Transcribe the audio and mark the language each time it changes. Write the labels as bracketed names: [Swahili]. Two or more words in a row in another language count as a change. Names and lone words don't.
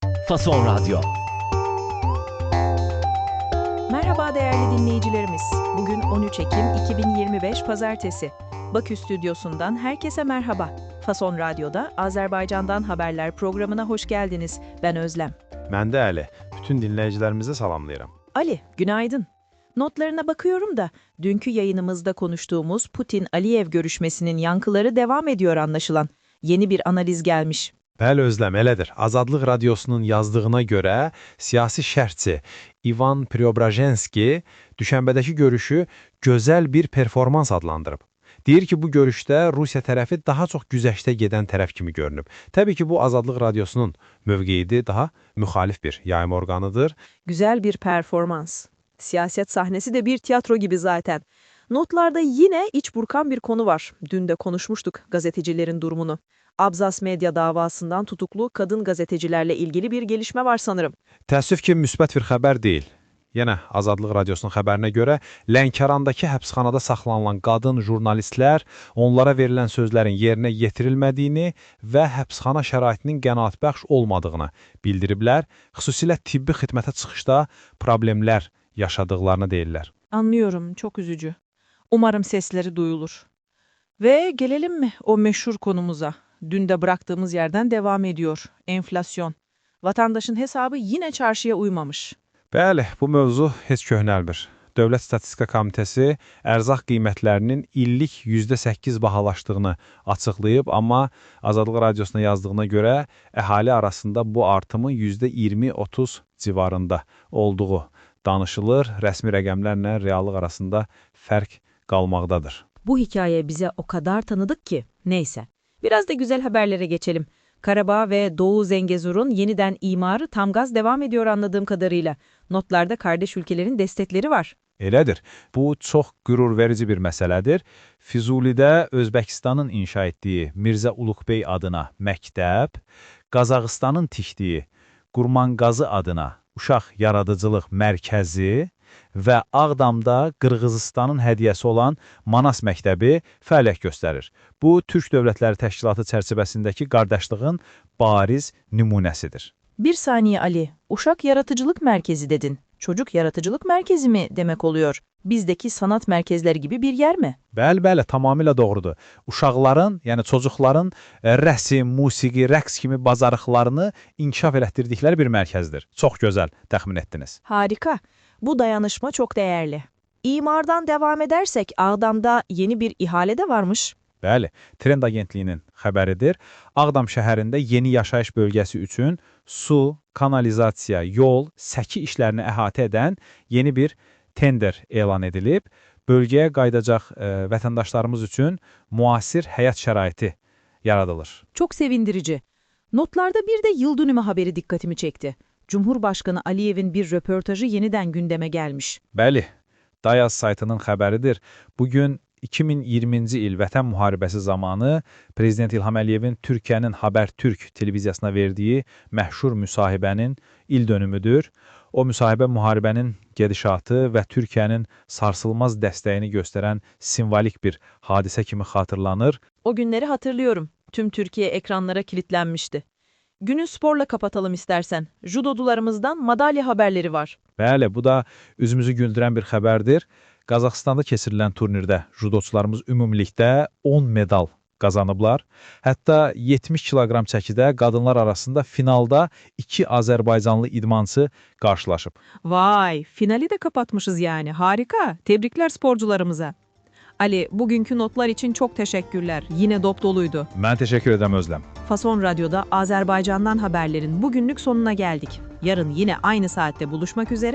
[Turkish] Fason Radyo. Merhaba değerli dinleyicilerimiz. Bugün 13 Ekim 2025 Pazartesi. Bakü stüdyosundan herkese merhaba. Fason Radyo'da Azerbaycan'dan Haberler programına hoş geldiniz. Ben Özlem. [Azerbaijani] Mən də Əli. Bütün dinləyicilərimizi salamlayıram. [Turkish] Ali, günaydın. Notlarına bakıyorum da dünkü yayınımızda konuştuğumuz Putin-Aliyev görüşmesinin yankıları devam ediyor anlaşılan. Yeni bir analiz gelmiş. [Azerbaijani] Bəli Özlem, elədir. Azadlıq Radiosunun yazdığına görə siyasi şərhçi İvan Preobrajenski düşənbədəki görüşü gözəl bir performans adlandırıb. Deyir ki, bu görüşdə Rusiya tərəfi daha çox güzəştə gedən tərəf kimi görünüb. Təbii ki, bu Azadlıq Radiosunun mövqeyidir, daha müxalif bir yayım orqanıdır. [Turkish] Güzel bir performans. Siyaset sahnesi de bir tiyatro gibi zaten. Notlarda yine iç burkan bir konu var. Dün de konuşmuştuk gazetecilerin durumunu. Abzas Medya davasından tutuklu kadın gazetecilerle ilgili bir gelişme var sanırım. [Azerbaijani] Təəssüf ki, müsbət bir xəbər deyil. Yenə Azadlıq Radiosunun xəbərinə görə Lənkərandakı həbsxanada saxlanılan qadın jurnalistlər onlara verilən sözlərin yerinə yetirilmədiyini və həbsxana şəraitinin qənaətbəxş olmadığını bildiriblər. Xüsusilə tibbi xidmətə çıxışda problemlər yaşadıqlarını deyirlər. [Turkish] Anlıyorum, çok üzücü. Umarım sesleri duyulur. Ve gelelim mi o meşhur konumuza? Dün de bıraktığımız yerden devam ediyor. Enflasyon. Vatandaşın hesabı yine çarşıya uymamış. [Azerbaijani] Bəli, bu mövzu heç köhnəlmir. Dövlət Statistika Komitəsi ərzaq qiymətlərinin illik %8 bahalaşdığını açıqlayıb, amma Azadlıq Radiosuna yazdığına görə əhali arasında bu artımın %20-30 civarında olduğu danışılır. Rəsmi rəqəmlərlə reallıq arasında fərq qalmaqdadır. [Turkish] Bu hikaye bize o kadar tanıdık ki. Neyse. Biraz da güzel haberlere geçelim. Karabağ ve Doğu Zengezur'un yeniden imarı tam gaz devam ediyor anladığım kadarıyla. Notlarda kardeş ülkelerin destekleri var. [Azerbaijani] Elədir. Bu çox qürur verici bir məsələdir. Füzulidə Özbəkistanın inşa etdiyi Mirzə Uluqbey adına məktəb, Qazaxıstanın tikdiyi Qurmanqazı adına uşaq yaradıcılıq mərkəzi və Ağdamda Qırğızıstanın hədiyyəsi olan Manas məktəbi fəaliyyət göstərir. Bu, Türk Dövlətləri Təşkilatı çərçivəsindəki qardaşlığın bariz nümunəsidir. [Turkish] Bir saniye Ali, Uşak Yaratıcılık Merkezi dedin. Çocuk Yaratıcılık Merkezi mi demek oluyor? Bizdeki sanat merkezleri gibi bir yer mi? [Azerbaijani] Bəli, tamamilə doğrudur. Uşaqların, yəni çocuqların rəsm, musiqi, rəqs kimi bacarıqlarını inkişaf elətdirdikləri bir mərkəzdir. Çox gözəl təxmin etdiniz. [Turkish] Harika. Bu dayanışma çok değerli. İmardan devam edersek Ağdam'da yeni bir ihale de varmış. [Azerbaijani] Bəli, Trend Agentliyinin xəbəridir. Ağdam şəhərində yeni yaşayış bölgəsi üçün su, kanalizasiya, yol, səki işlərini əhatə edən yeni bir tender elan edilib. Bölgəyə qayıdacaq vətəndaşlarımız üçün müasir həyat şəraiti yaradılır. [Turkish] Çok sevindirici. Notlarda bir de yıl dönümü haberi dikkatimi çekti. Cumhurbaşkanı Aliyev'in bir röportajı yeniden gündeme gelmiş. [Azerbaijani] Bəli, Dayaz saytının xəbəridir. Bugün 2020-ci il Vətən müharibəsi zamanı Prezident İlham Əliyevin Türkiyənin Habertürk televiziyasına verdiyi məşhur müsahibənin il dönümüdür. O müsahibə müharibənin gedişatı və Türkiyənin sarsılmaz dəstəyini göstərən simvolik bir hadisə kimi xatırlanır. [Turkish] O günleri hatırlıyorum. Tüm Türkiye ekranlara kilitlenmişti. Günü sporla kapatalım istersen. Judocularımızdan madalya haberleri var. [Azerbaijani] Bəli, bu da üzümüzü güldürən bir xəbərdir. Qazaxıstanda keçirilən turnirdə judoçularımız ümumilikdə 10 medal qazanıblar. Hətta 70 kiloqram çəkidə qadınlar arasında finalda 2 Azərbaycanlı idmançı qarşılaşıb. [Turkish] Vay, finali de kapatmışız yani. Harika. Tebrikler sporcularımıza. Ali, bugünkü notlar için çok teşekkürler. Yine dop doluydu. [Azerbaijani] Mən təşəkkür edirəm Özlem. [Turkish] Fason Radyo'da Azerbaycan'dan haberlerin bugünlük sonuna geldik. Yarın yine aynı saatte buluşmak üzere.